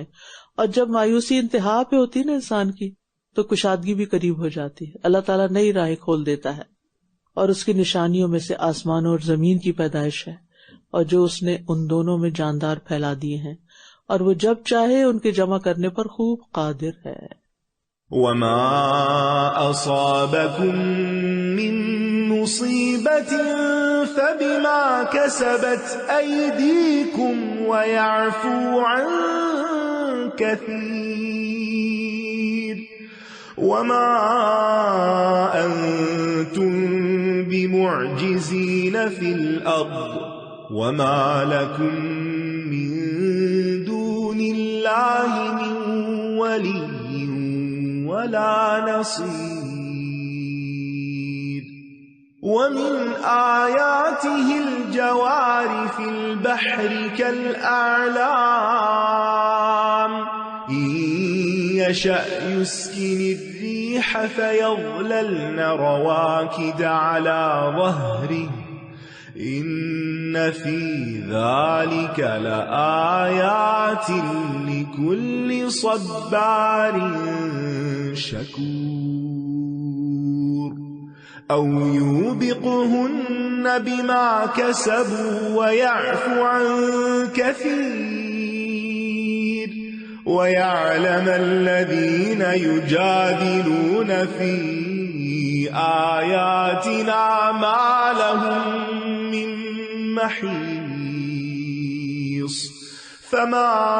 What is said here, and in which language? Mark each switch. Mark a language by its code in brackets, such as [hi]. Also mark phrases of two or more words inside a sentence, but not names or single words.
[ur] اور جب مایوسی انتہا پہ ہوتی ہے نا انسان کی، تو کشادگی بھی قریب ہو جاتی ہے. اللہ تعالیٰ نئی راہ کھول دیتا ہے اور اس کی نشانیوں میں سے آسمان اور زمین کی پیدائش ہے، اور جو اس نے ان دونوں میں جاندار پھیلا دیے ہیں، اور وہ جب چاہے ان کے جمع کرنے پر خوب قادر ہے. [ar] وما أصابكم من مصيبة فبما كسبت أيديكم ويعفو عن كثير وما أنتم بمعجزين في الأرض وما لكم من دون الله من ولي ولا نصير ومن آياته الجوار في البحر كالأعلام يشأ يسكن الريح فيظللن رواكد على ظهره إن في ذلك لآيات لكل صبار شكور أو يوبقهن بما كسبوا ويعف عن كثير ويعلم الذين يجادلون في آياتنا ما لهم من محيص فما